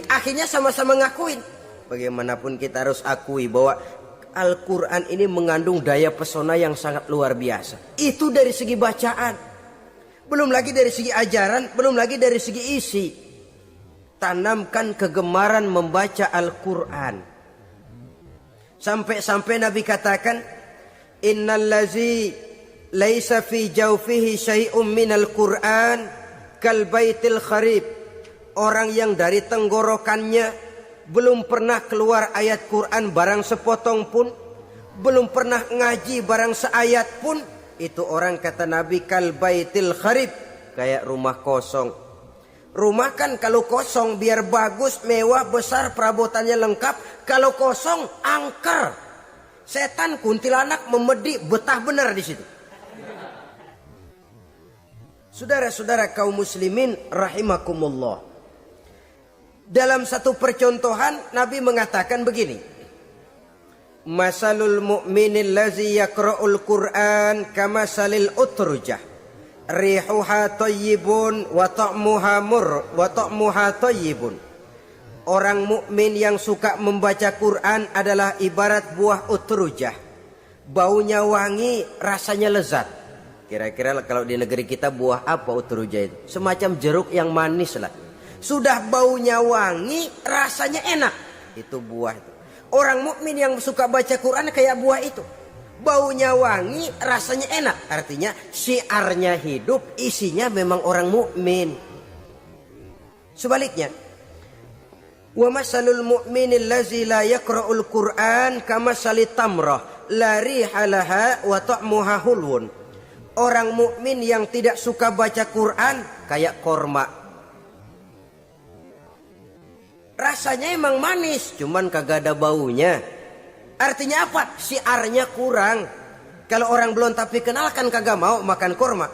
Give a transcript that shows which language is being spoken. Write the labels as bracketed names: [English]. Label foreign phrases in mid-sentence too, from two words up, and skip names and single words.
[Indonesian] Akhirnya sama-sama ngakuin. Bagaimanapun kita harus akui bahwa Al-Quran ini mengandung daya pesona yang sangat luar biasa. Itu dari segi bacaan. Belum lagi dari segi ajaran, belum lagi dari segi isi. Tanamkan kegemaran membaca Al-Quran. Sampai-sampai Nabi katakan, [Arabic] إن الذي ليس في جوفه شيء من القرآن كالبيت الخرب. [Indonesian] Orang yang dari tenggorokannya belum pernah keluar ayat Quran barang sepotong pun, belum pernah ngaji barang seayat pun, itu orang kata Nabi [Arabic] كالبيت الخرب, [Indonesian] kayak rumah kosong. Rumah kan kalau kosong biar bagus, mewah, besar, perabotannya lengkap. Kalau kosong angker, setan kuntilanak memedi betah benar di situ. Saudara-saudara kaum muslimin rahimakumullah. Dalam satu percontohan Nabi mengatakan begini. [Arabic] مثل المؤمن الذي يقرأ القرآن كمثل الأترجة. ريحها طيب وطعمها طيب. [Indonesian] Orang mukmin yang suka membaca Quran adalah ibarat buah utrujah. Baunya wangi, rasanya lezat. Kira-kira kalau di negeri kita buah apa utrujah itu? Semacam jeruk yang manis lah. Sudah baunya wangi, rasanya enak. Itu buah itu. Orang mukmin yang suka baca Quran kayak buah itu. Baunya wangi, rasanya enak. Artinya syiarnya hidup, isinya memang orang mukmin. Sebaliknya, [Arabic] ومثل المؤمن الذي لا يقرأ القرآن كمثل التمرة لا ريح لها وطعمها حلو. [Indonesian] Orang mukmin yang tidak suka baca Quran kayak korma. Rasanya emang manis, cuman kagak ada baunya. Artinya apa? Syiarnya kurang. Kalau orang belum tapi kenal kan kagak mau makan kurma.